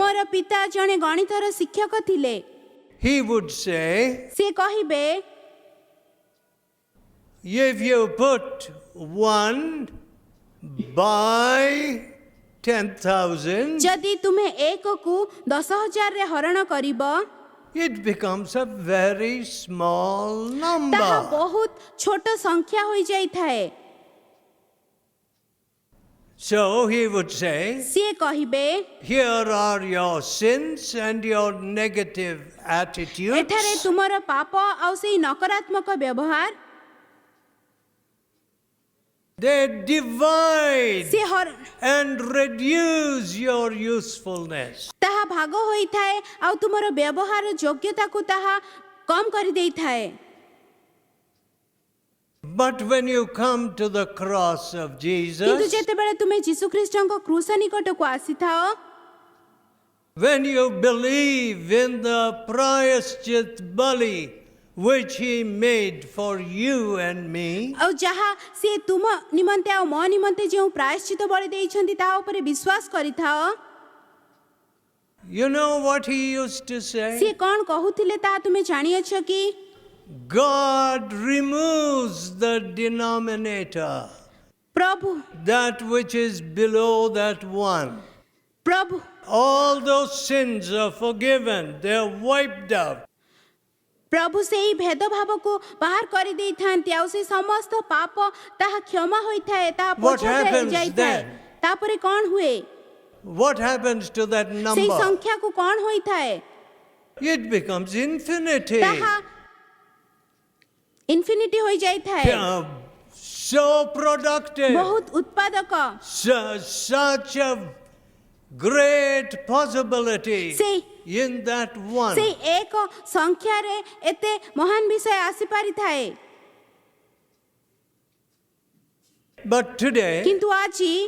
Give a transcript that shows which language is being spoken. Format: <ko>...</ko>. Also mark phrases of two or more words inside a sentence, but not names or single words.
<or>ମୋର ପିତା ଜଣେ ଗଣିତର ଶିକ୍ଷକ ଥିଲେ।</or> <en>He would say,</en> <or>ସେ କହିବେ,</or> <en>if you put 1 by 10,000,</en> <or>ଯଦି ତୁମେ ଏକକୁ 10,000ରେ ହରଣ କରିବ,</or> <en>it becomes a very small</en> <or>ତାହା</or> <en>number.</en> <or>ବହୁତ ଛୋଟ ସଂଖ୍ୟା ହୋଇଯାଇଥାଏ।</or> <en>So he would say,</en> <or>ସିଏ କହିବେ,</or> <en>here are your sins and your negative attitudes.</en> <or>ଏଠାରେ ତୁମର ପାପ ଆଉ ସେଇ ନକାରାତ୍ମକ ବ୍ୟବହାର</or> <en>They divide</en> <or>ସେ</or> <en>and reduce your usefulness.</en> <or>ତାହା ଭାଗ ହୋଇଥାଏ ଆଉ ତୁମର ବ୍ୟବହାର ଯୋଗ୍ୟତାକୁ ତାହା କମ୍ କରିଦେଇଥାଏ।</or> <en>But when you come to the cross of</en> <or>କିନ୍ତୁ</or> <en>Jesus,</en> <or>ଯେତେବେଳେ ତୁମେ ଯୀଶୁ ଖ୍ରୀଷ୍ଟଙ୍କ କ୍ରୁଶ ନିକଟକୁ ଆସିଥାଅ,</or> <en>when you believe in the</en> <or>ପ୍ରାୟଶ୍ଚିତ ବଳି</or> <en>which he made for you and me,</en> <or>ଆଉ ଯାହା ସେ ତୁମ ନିମନ୍ତେ ଆଉ ମୋ ନିମନ୍ତେ ଯେଉଁ ପ୍ରାୟଶ୍ଚିତ ବଳି ଦେଇଛନ୍ତି ତାହା ଉପରେ ବିଶ୍ୱାସ କରିଥାଅ।</or> <en>you know what he used to say?</en> <or>ସିଏ କ'ଣ କହୁଥିଲେ ତାହା ତୁମେ ଜାଣିଅଛ କି?</or> <en>God removes the denominator,</en> <or>ପ୍ରଭୁ</or> <en>that which is below that one.</en> <or>ପ୍ରଭୁ</or> <en>All those sins are forgiven, they are wiped out.</en> <or>ପ୍ରଭୁ ସେଇ ଭେଦଭାବକୁ ବାହାର କରିଦେଇଥାନ୍ତି ଆଉ ସେ ସମସ୍ତ ପାପ ତାହା କ୍ଷମା ହୋଇଥାଏ, ତାହା</or> <en>What</en> <or>ପୋଛା</or> <en>happens</en> <or>ଯାଇଥାଏ।</or> <en>then?</en> <or>ତାପରେ କ'ଣ ହୁଏ?</or> <en>What happens to that</en> <or>ସେଇ</or> <en>number?</en> <or>ସଂଖ୍ୟାକୁ କ'ଣ ହୋଇଥାଏ?</or> <en>It becomes infinity.</en> <or>ତାହା ଇନଫିନିଟି ହୋଇଯାଇଥାଏ।</or> <en>So productive.</en> <or>ବହୁତ ଉତ୍ପାଦକ।</or> <en>Such a great possibility</en> <or>ସେଇ</or> <en>in that one.</en> <or>ସେଇ ଏକ ସଂଖ୍ୟାରେ ଏତେ ମହାନ ବିଷୟ ଆସିପାରିଥାଏ।</or> <en>But today,</en> <or>କିନ୍ତୁ ଆଜି</or>